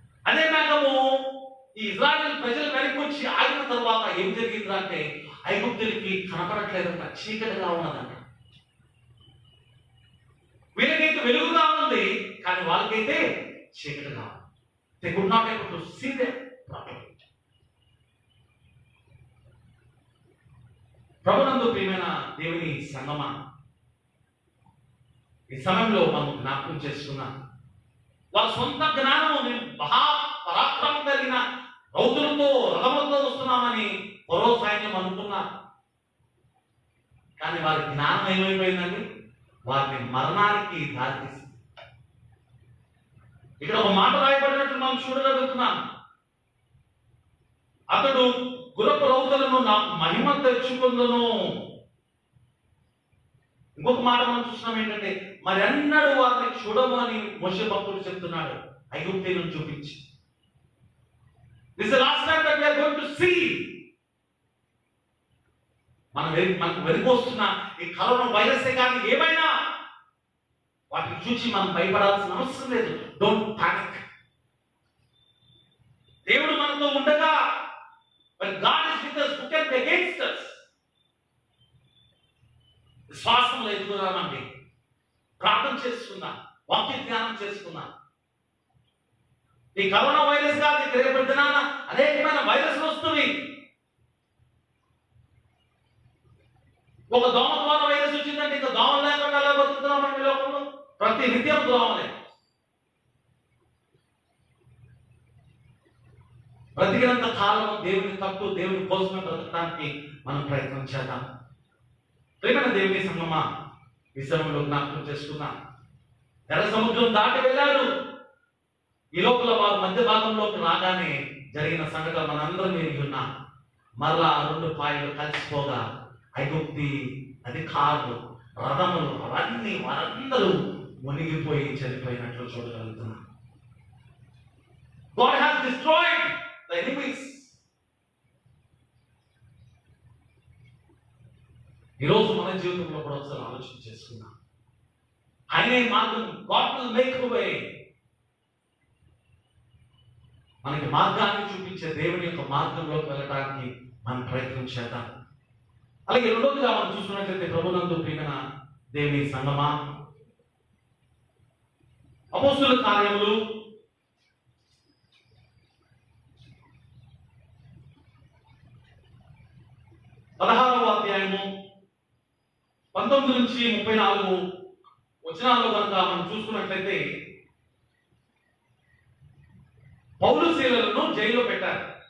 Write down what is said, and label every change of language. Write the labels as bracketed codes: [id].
[te] అదే మేఘము ఈ ఇజ్రాయెల్ ప్రజలు వెనక్కి వచ్చి ఆగిన తర్వాత ఏం జరిగిందంటే, ఐగుప్తులకి కనపడట్లేదంట, చీకటిగా ఉన్నదంట. వీళ్ళకైతే వెలుగుగా ఉంది, కానీ వాళ్ళకైతే చీకటిగా ఉంది. [en] They could not able to see them properly. [te] ప్రభునందు ప్రియమైన దేవుని సంగమా, ఈ సమయంలో మనం జ్ఞాపకం చేసుకున్నాం, వాళ్ళ సొంత జ్ఞానము మహా పరాక్రమం కలిగిన రౌతులతో రథములతో వస్తున్నామని పరో సైన్యం అనుకున్నారు. కానీ వారి జ్ఞానం ఏమైపోయిందండి? వారిని మరణానికి దారితీసింది. ఇక్కడ ఒక మాట రాయబడినట్టు మనం చూడగలుగుతున్నాం, అతడు గురపు రౌతులను నాకు మహిమ తెచ్చుకుందును. ఇంకొక మాట మనం చూస్తున్నాం ఏంటంటే, మరి అన్నడు వారిని చూడము అని మోషే భక్తుడు చెప్తున్నాడు, ఐగుప్తీయులను చూపించి. [en] This is the last time that we are going to see. [te] మనకు వెనుకొస్తున్న ఈ కరోనా వైరసే కానీ ఏమైనా వాటిని చూసి మనం భయపడాల్సిన అవసరం లేదు. [en] Don't panic. [te] దేవుడు మనతో ఉండగా, [en] when God is with us, who can be against us? [te] విశ్వాసంలో ఎదుగుదామండి, ప్రార్థన చేసుకుందాం, వాక్య ధ్యానం చేసుకుందాం. ఈ కరోనా వైరస్ కాదు, రేపటి దినాన అనేకమైన వైరస్లు వస్తుంది. ఒక దోమ ద్వారా వైరస్ వచ్చిందంటే ఇంకా దోమలు లేకుండా ఎలా బతుకుతున్నామండి లోకంలో? ప్రతి నిత్యం దోమలే. బ్రతికినంత కాలం దేవుని తప్పు, దేవుని కోసమే బ్రతకడానికి మనం ప్రయత్నం చేద్దాం. ప్రియమైన దేవుని సంగమా, ఈ సమయంలో జ్ఞాపకం చేసుకున్నాం, ఎర్ర సముద్రం దాటి వెళ్ళారు. ఈ లోపల వారు మధ్య భాగంలోకి రాగానే జరిగిన సంఘటన మనందరం ఎరిగి ఉన్నాం. మరలా 2 పాయలు కలిసిపోగా ఐగుప్తి అధికారులు, రథములు, అవన్నీ వారందరూ మునిగిపోయి చనిపోయినట్లు చూడగలుగుతున్నాం. [en] God has destroyed the enemies. [te] ఈరోజు మన జీవితంలో కూడా ఒకసారి ఆలోచన చేసుకున్నాం. ఆయనే మార్గం. [en] God will make a way. [te] మనకి మార్గాన్ని చూపించే దేవుని యొక్క మార్గంలోకి వెళ్ళడానికి మనం ప్రయత్నం చేద్దాం. అలాగే రెండోదిగా మనం చూసుకున్నట్లయితే ప్రభునందు ప్రియమైన దేవుని సంగమా, అపోస్తుల కార్యములు 16వ అధ్యాయము 19 నుంచి 34 వచనాల్లో కనుక మనం చూసుకున్నట్లయితే పౌలు శీలలను జైల్లో పెట్టారు.